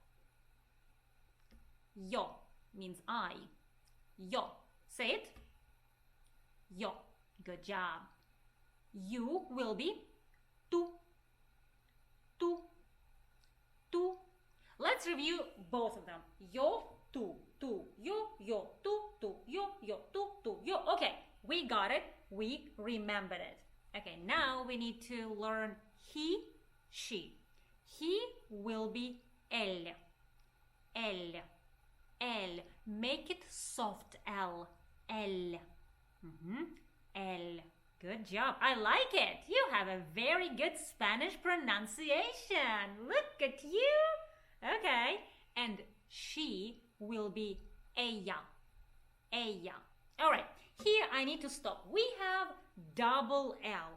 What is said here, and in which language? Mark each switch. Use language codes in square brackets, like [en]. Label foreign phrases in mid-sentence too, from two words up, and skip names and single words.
[en] Yo means I. Yo. Say it. Yo. Good job. You will be tú. [es] Tú. Tú. [en] Let's review both of them. [es] Yo, tú, tú, yo, tú, tú, yo, tú, tú, yo. [en] Okay, we got it. We remembered it. Okay, now we need to learn he, she. He will be él. Él. [es] Él. [en] Make it soft L. Él. [es] Él. [en] Good job. I like it. You have a very good Spanish pronunciation. Look at you. Okay. And she will be ella. [es] Ella. [en] All right. Here I need to stop. We have double L.